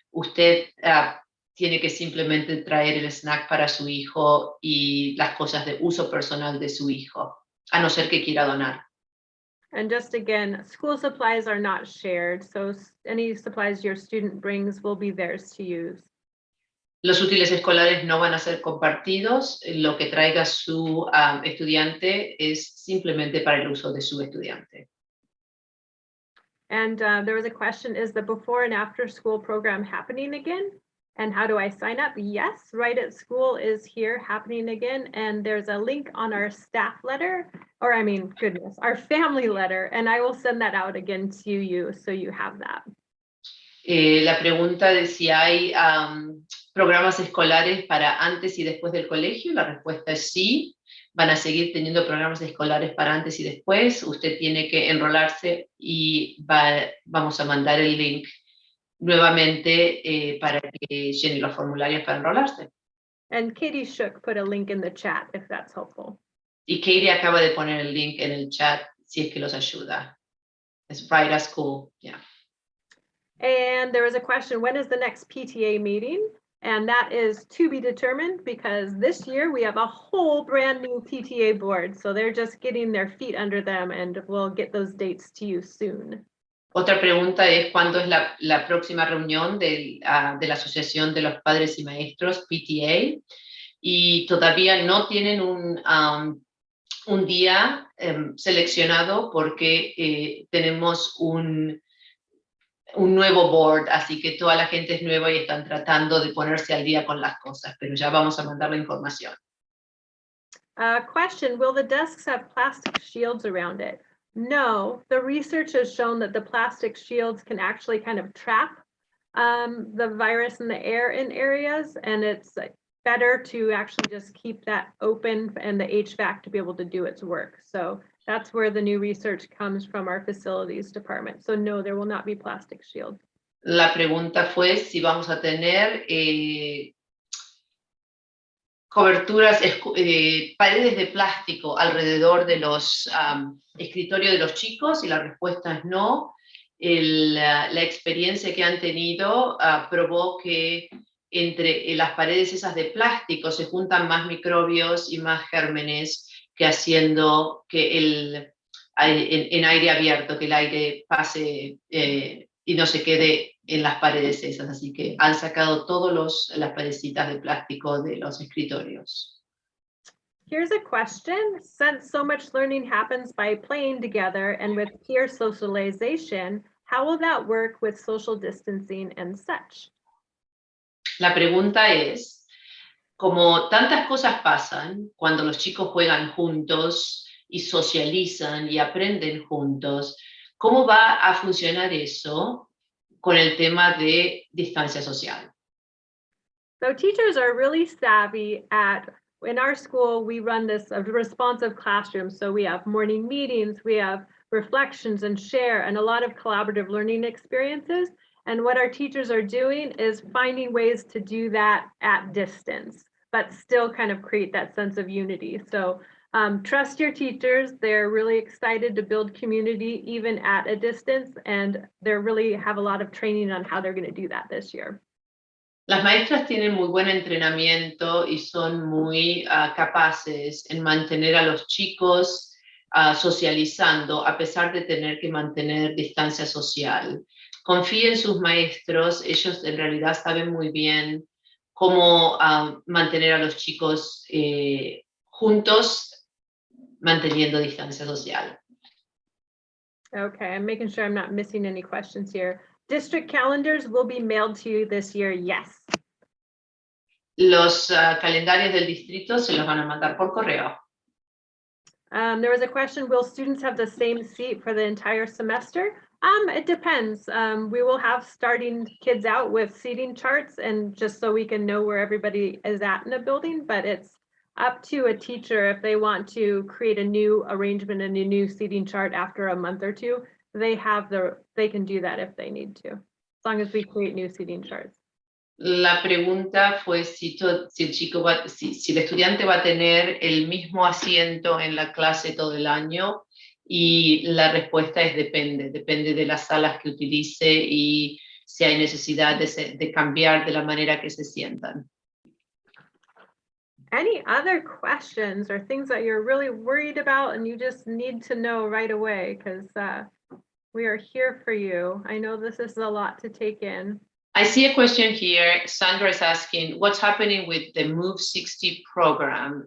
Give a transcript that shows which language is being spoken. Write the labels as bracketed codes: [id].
[es] Usted tiene que simplemente traer el snack para su hijo y las cosas de uso personal de su hijo, a no ser que quiera donar. [en] And just again, school supplies are not shared, so any supplies your student brings will be theirs to use. [es] Los útiles escolares no van a ser compartidos. Lo que traiga su estudiante es simplemente para el uso de su estudiante. [en] And there was a question, is the before and after school program happening again? And how do I sign up? Yes, Right at School is here happening again. And there's a link on our staff letter, or our family letter. And I will send that out again to you so you have that. [es] La pregunta de si hay programas escolares para antes y después del colegio, la respuesta es sí. Van a seguir teniendo programas escolares para antes y después. Usted tiene que enrolarse y vamos a mandar el link nuevamente para que llene los formularios para enrolarse. [en] And Katie Shook put a link in the chat if that's helpful. [es] Y Katie acaba de poner el link en el chat si es que los ayuda. Es Right at School, yeah. [en] And there was a question, when is the next PTA meeting? And that is to be determined, because this year we have a whole brand new PTA board. So they're just getting their feet under them, and we'll get those dates to you soon. [es] Otra pregunta es cuándo es la próxima reunión de la Asociación de los Padres y Maestros, PTA, y todavía no tienen un día seleccionado porque tenemos un nuevo board, así que toda la gente es nueva y están tratando de ponerse al día con las cosas, pero ya vamos a mandar la información. [en] Question, will the desks have plastic shields around it? No, the research has shown that the plastic shields can actually kind of trap the virus in the air in areas, and it's better to actually just keep that open and the HVAC to be able to do its work. So that's where the new research comes from our facilities department. So no, there will not be plastic shields. [es] La pregunta fue si vamos a tener coberturas, paredes de plástico alrededor de los escritorios de los chicos, y la respuesta es no. La experiencia que han tenido probó que entre las paredes esas de plástico se juntan más microbios y más gérmenes que haciendo que en aire abierto, que el aire pase y no se quede en las paredes esas. Así que han sacado todas las paredecitas de plástico de los escritorios. [en] Here's a question. Since so much learning happens by playing together and with peer socialization, how will that work with social distancing and such? [es] La pregunta es, como tantas cosas pasan cuando los chicos juegan juntos y socializan y aprenden juntos, ¿cómo va a funcionar eso con el tema de distancia social? [en] So teachers are really savvy at, in our school, we run this responsive classroom. So we have morning meetings, we have reflections and share, and a lot of collaborative learning experiences. And what our teachers are doing is finding ways to do that at distance, but still kind of create that sense of unity. So trust your teachers. They're really excited to build community even at a distance, and they really have a lot of training on how they're going to do that this year. [es] Las maestras tienen muy buen entrenamiento y son muy capaces en mantener a los chicos socializando a pesar de tener que mantener distancia social. Confíen en sus maestros, ellos en realidad saben muy bien cómo mantener a los chicos juntos manteniendo distancia social. [en] Okay, I'm making sure I'm not missing any questions here. District calendars will be mailed to you this year, yes. [es] Los calendarios del distrito se los van a mandar por correo. [en] There was a question, will students have the same seat for the entire semester? It depends. We will have starting kids out with seating charts, and just so we can know where everybody is at in a building, but it's up to a teacher if they want to create a new arrangement and a new seating chart after a month or two. They can do that if they need to, as long as we create new seating charts. [es] La pregunta fue si el estudiante va a tener el mismo asiento en la clase todo el año, y la respuesta es depende de las salas que utilice y si hay necesidad de cambiar de la manera que se sientan. [en] Any other questions or things that you're really worried about and you just need to know right away, because we are here for you. I know this is a lot to take in. I see a question here. Sandra is asking, what's happening with the Move 60 program?